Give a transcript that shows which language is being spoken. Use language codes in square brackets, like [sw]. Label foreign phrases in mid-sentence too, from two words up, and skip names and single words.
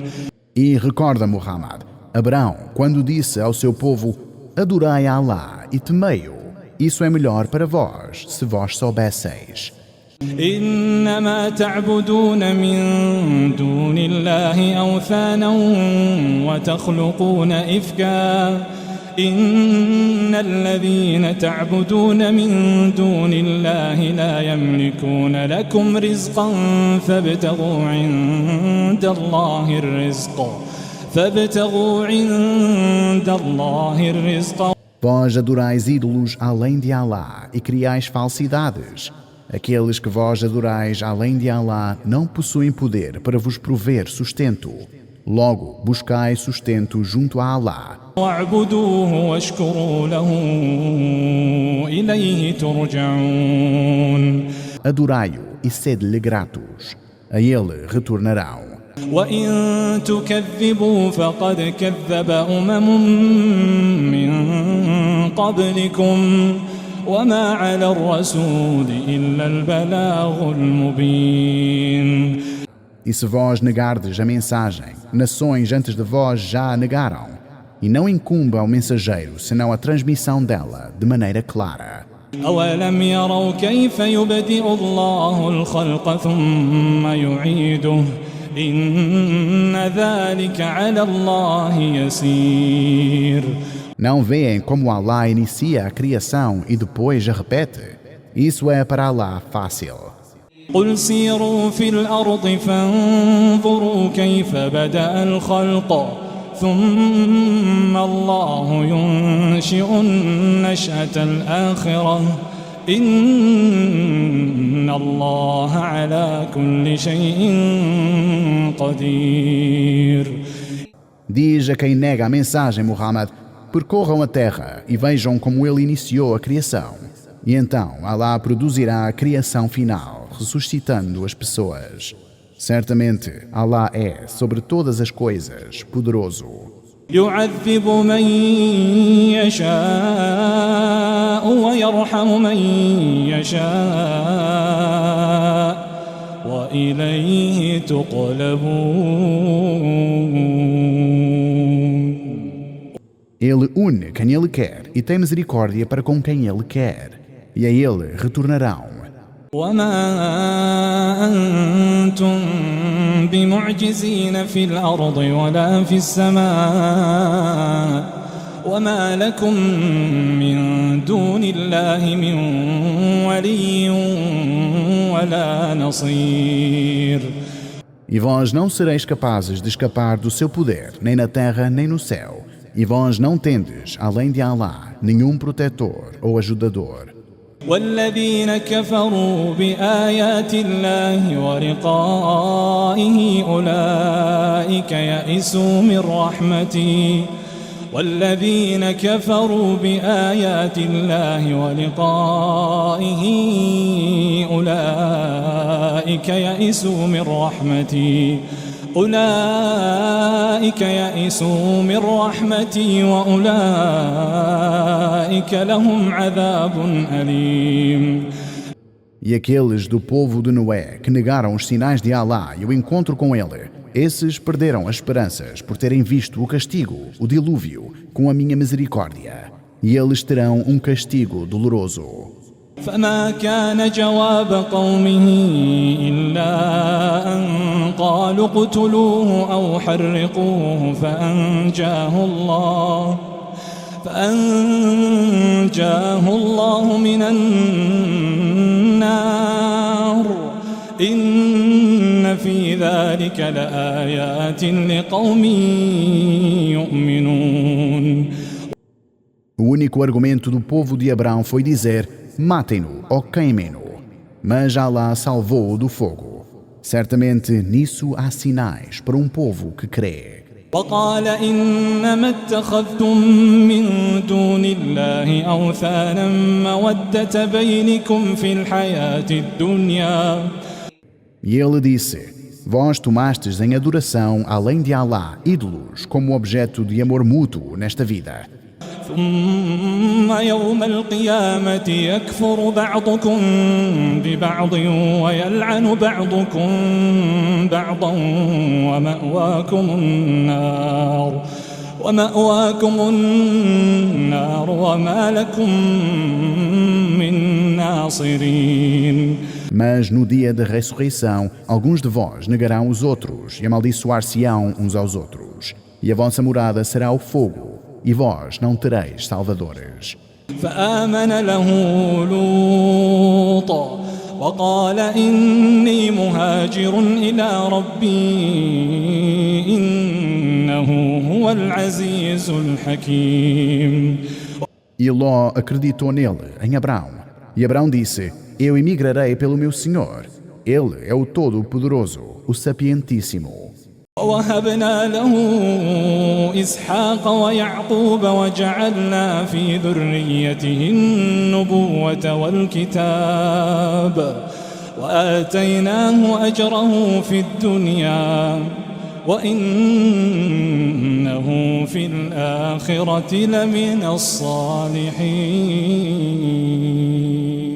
[pt] E recorda, Muhammad, Abraão, quando disse ao seu povo: adorai a Alá e temei-o. Isso é melhor para vós, se vós soubesseis. [ar] إنما تعبدون من دون الله أوثانا وتخلقون إفكا إن الذين تعبدون من دون الله لا يملكون لكم رزقا فابتغوا عند الله الرزق. [pt] Vós adorais ídolos além de Alá e criais falsidades. Aqueles que vós adorais além de Alá não possuem poder para vos prover sustento. Logo, buscai sustento junto a Alá. [ar] واعبدوه واشكروا له إليه ترجعون. [pt] Adorai-o e sede-lhe gratos. A ele retornarão. [ar] وإن تكذبوا فقد كذب من قبلكم وما على الرسول إلا البلاغ المبين. [pt] E se vós negardes a mensagem, nações antes de vós já a negaram. E não incumbe ao mensageiro senão a transmissão dela de maneira clara. [ar] أولم يروا كيف يبدئ الله الخلق ثم يعيده إن ذلك على الله يسير. [pt] Não veem como Alá inicia a criação e depois a repete? Isso é para Alá fácil. [ar] قل سيروا في الأرض فانظروا كيف بدأ الخلق ثم الله ينشئ النشأة الآخرة إن الله على كل شيء قدير. [pt] Diz a quem nega a mensagem, Muhammad: percorram a terra e vejam como ele iniciou a criação. E então Alá produzirá a criação final, ressuscitando as pessoas. Certamente, Alá é, sobre todas as coisas, poderoso. [ar] يعذب من يشاء ويرحم من يشاء وإليه تقلبون. [pt] Ele une quem Ele quer e tem misericórdia para com quem Ele quer, e a Ele retornarão. [ar] وما أنتم بمعجزين في الأرض ولا في السماء وما لكم من دون الله من ولي ولا نصير. [pt] E vós não sereis capazes de escapar do seu poder, nem na terra nem no céu. E vós não tendes, além de Allah, nenhum protetor ou ajudador. [ar] والذين كفروا بآيات الله ولقائه أولئك يئسوا من رحمتي والذين كفروا بآيات الله ولقائه أولئك يئسوا من رحمتي وأولئك لهم عذاب أليم. [pt] E aqueles do povo de Noé que negaram os sinais de Allah e o encontro com Ele, esses perderam as esperanças por terem visto o castigo, o dilúvio, com a minha misericórdia. E eles terão um castigo doloroso. [ar] فما كان جواب قومه إلا أن قالوا اقتلوه أو حرقوه فأنجاه الله من النار إن في ذلك لآيات لقوم يؤمنون. [pt] O único argumento do povo de Abrão foi dizer: matem-no ou queimem-no. Mas Allah salvou-o do fogo. Certamente nisso há sinais para um povo que crê. [ar] وقال إنما اتخذتم من دون الله أوثانا مودة بينكم في الحياة الدنيا. [pt] E ele disse: vós tomastes em adoração, além de Allah, ídolos como objeto de amor mútuo nesta vida. [ar] ثم يوم القيامة يكفر بعضكم ببعض ويلعن بعضكم بعضا ومأواكم النار وما لكم من ناصرين. [pt] Mas no dia da ressurreição, alguns de vós negarão os outros e amaldiçoar-se-ão uns aos outros. E a vossa morada será o fogo. E vós não tereis salvadores. [ar] فآمن له لوط وقال إني مهاجر إلى ربي إنه هو العزيز الحكيم. [pt] E Ló acreditou nele, em Abrão. E Abrão disse: eu emigrarei pelo meu Senhor. Ele é o Todo-Poderoso, o Sapientíssimo. [ar] ووهبنا له إسحاق ويعقوب وجعلنا في ذريته النبوة والكتاب وآتيناه أجره في الدنيا وإنه في الآخرة لمن الصالحين.